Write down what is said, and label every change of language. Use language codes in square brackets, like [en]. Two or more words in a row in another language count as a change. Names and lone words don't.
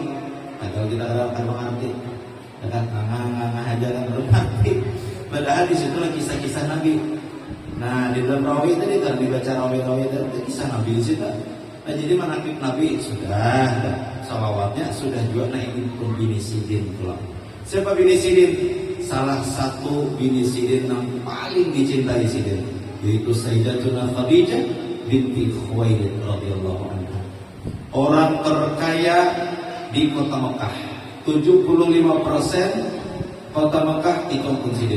[bjn] Nah, kalau kita akan mengerti, kan nganga aja kan mengerti. Padahal di situ kisah-kisah Nabi. Nah di dalam rawi tadi kan dibaca rawi-rawi itu kisah Nabi di situ. Nah jadi manaqib Nabi sudah, salawatnya sudah juga. Nah ini kombinasi din pulang. Siapa bini Sidin? Salah satu bini Sidin yang paling dicintai Sidin, yaitu Sayyidatuna Khadijah binti Khuwailid [ar] radhiyallahu anha. [bjn] Orang terkaya di kota Mekah. 75% kota Mekah dikampung Sidin.